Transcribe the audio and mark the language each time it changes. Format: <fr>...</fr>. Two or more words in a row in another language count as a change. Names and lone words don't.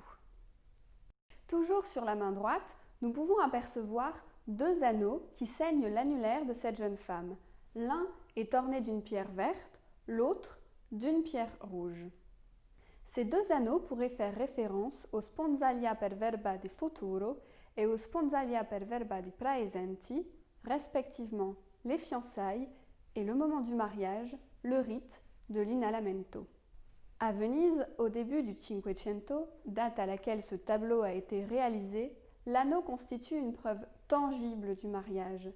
<fr>Toujours sur la main droite, nous pouvons apercevoir deux anneaux qui ceignent l'annulaire de cette jeune femme. L'un est orné d'une pierre verte, l'autre d'une pierre rouge. Ces deux anneaux pourraient faire référence au</fr> <la>sponsalia per verba di futuro</la> <fr>et au</fr> <la>sponsalia per verba di praesenti,</la> <fr>respectivement les fiançailles et le moment du mariage, le rite de l'innalamento. À Venise, au début du Cinquecento, date à laquelle ce tableau a été réalisé, l'anneau constitue une preuve tangible du mariage.</fr>